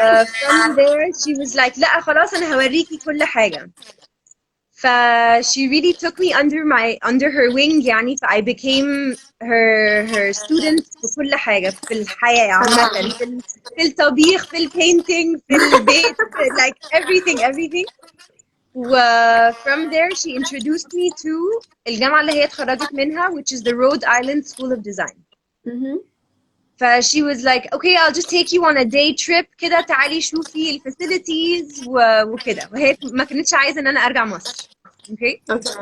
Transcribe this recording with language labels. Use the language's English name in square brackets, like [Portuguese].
[English] from there she was like [Arabic] لا خلاص أنا هوريكي كل حاجة. [English] she really took me under her wing [Arabic] يعني. [English] I became her student [Arabic] في كل حاجة في الحياة عامة، في الطبيخ، في البينتينج، في البيت، [English] like everything. from there she introduced me to [Arabic] الجامعة اللي هي اتخرجت منها, [English] which is the Rhode Island School of Design. she was like okay I'll just take you on a day trip [Arabic] كده تعالي شوفي الفاسيلتيز وكده. وهي ما كانتش عايزة ان انا ارجع مصر. [English] okay.